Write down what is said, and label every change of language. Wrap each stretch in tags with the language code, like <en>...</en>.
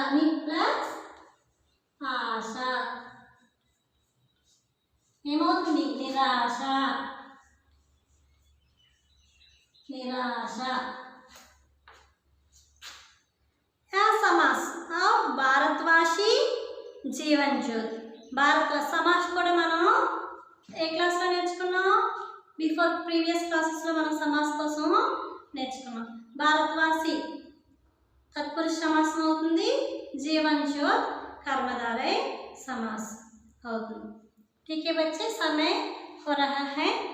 <te>ని ప్లస్ ఆశ ఏమవుతుంది? నిరాశ.</te> <hi>निराश। या समास और भारतवासी जीवन ज्योति।</hi> <te>భారత సమాస్ కూడా మనం ఏ క్లాస్లో నేర్చుకున్నాం? బిఫోర్ ప్రీవియస్ క్లాసెస్లో మనం సమాస్ కోసం నేర్చుకున్నాం. భారతవాసి तत्पुरुष समास అవుతుంది, जीवन ज्योत कर्मधारय समास అవుతుంది.</te> <hi>ठीक है बच्चे, समय हो रहा है.</hi>